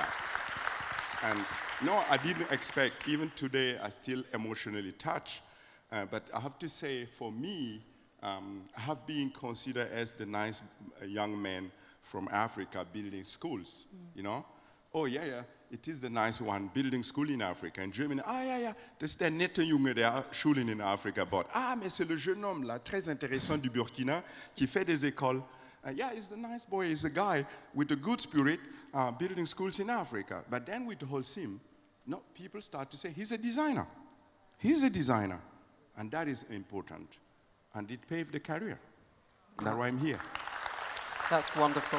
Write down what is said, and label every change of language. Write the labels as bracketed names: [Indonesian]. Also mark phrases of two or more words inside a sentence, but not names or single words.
[English] And no, I didn't expect, even today, I still emotionally touched. But I have to say, for me, I have been considered as the nice young man from Africa building schools, Oh, yeah, it is the nice one, building school in Africa. In Germany, [German] das ist der nette Junge, der Schulen in Afrika baut. [French] Mais c'est le jeune homme, là, très intéressant du Burkina, qui fait des écoles. [English] Yeah, he's the nice boy, he's a guy with a good spirit, building schools in Africa. But then with the Holcim, people start to say, he's a designer. He's a designer. And that is important. And it paved the career. That's why I'm here. That's wonderful.